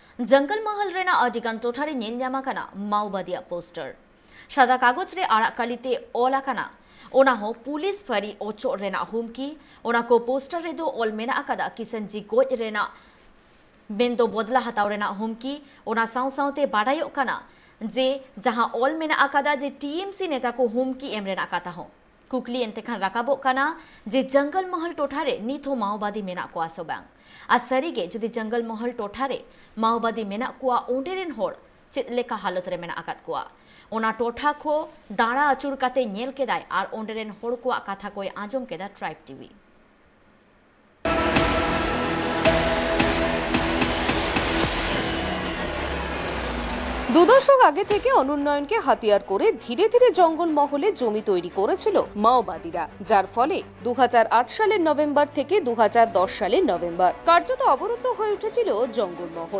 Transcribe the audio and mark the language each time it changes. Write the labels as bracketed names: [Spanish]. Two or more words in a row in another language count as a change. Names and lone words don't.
[Santali] जंगल महल रेना आदिगान टोठारी नेन्यामा काना माओवादी पोस्टर सादा कागज रे आड़ा कालीते ओला काना ओना हो पुलिस फरी ओचो रेना हुमकी ओना को पोस्टर रे दो ओल मेना अकादा किसन जी गोज रेना बेंदो बदला हताव रेना हुमकी ओना साउ साउते बाडायो काना जे जहां ओल मेना अकादा जे टीएमसी नेता को हुमकी एम रेना काता हो कुकली एंतेखान राकाबो काना जे जंगल महल टोठारे नीथो माओवादी मेना को आसो बांग आ सरीगे जुदी जंगल महल टोठारे माओवादी मेना कुआ ओंडेरेन होड़ चेद लेका हालत रे मेना आकात कुआ ओना टोठा को दाड़ा अचुर काते नेल केदाय आर ओंडेरेन होड़ कुआ कथा कोय आंजम केदा ट्राइब टीवी। [Bangla] দুদশক আগে থেকে অনুন্নয়নকে হাতিয়ার করে ধীরে ধীরে জঙ্গলমহলে জমি তৈরি করেছিল মাওবাদীরা, যার ফলে 2008 সালের নভেম্বর থেকে 2010 সালের নভেম্বর কার্যত অবরুদ্ধ হয়ে উঠেছিল জঙ্গলমহল।